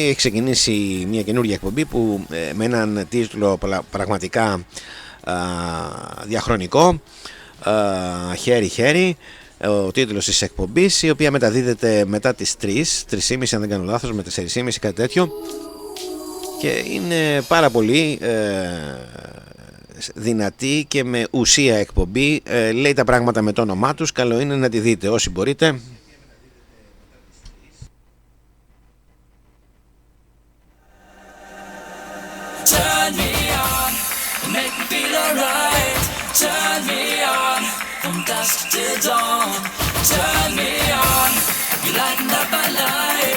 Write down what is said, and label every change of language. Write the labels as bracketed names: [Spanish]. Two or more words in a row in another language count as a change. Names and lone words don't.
[Greek] έχει ξεκινήσει μια καινούργια εκπομπή που με έναν τίτλο πραγματικά διαχρονικό, χέρι-χέρι, ο τίτλος της εκπομπής, η οποία μεταδίδεται μετά τις 3.30 αν δεν κάνω λάθος, με 4.30 κάτι τέτοιο, και είναι πάρα πολύ δυνατή και με ουσία εκπομπή. Λέει τα πράγματα με το όνομά τους, καλό είναι να τη δείτε όσοι μπορείτε. [English] Turn me on, make me feel alright. Turn me on, from dusk till dawn. Turn me on, you lighten up my life.